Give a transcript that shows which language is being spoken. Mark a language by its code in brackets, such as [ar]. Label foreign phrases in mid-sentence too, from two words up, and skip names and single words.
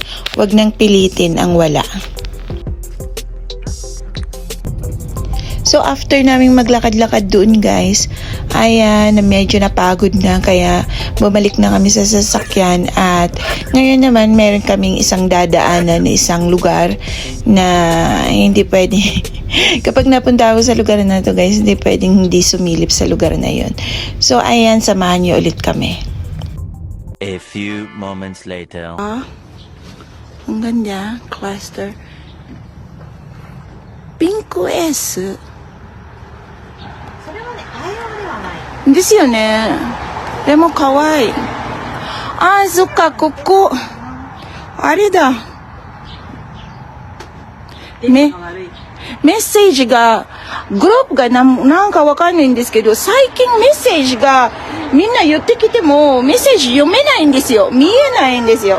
[tl] Huwag nang pilitin ang wala. [en] So after [tl] naming maglakad-lakad doon guys, ay medyo napagod na kaya bumalik na kami sa sasakyan at ngayon naman meron kaming isang dadaanan na isang lugar na hindi pwede kapag napunta ako sa lugar na to guys, hindi pwedeng hindi sumilip sa lugar na yon. So ayan, samahan niyo ulit kami. [en] A few moments later. [tl] Ang ganda, cluster. [ja] ピンク S。それはね、アイロンではない。ですよね。でも可愛い。あー、そっか、ここ。あれだ。メッセージが、グループがなんかわかんないんですけど、最近メッセージがみんな言ってきても、メッセージ読めないんですよ。見えないんですよ。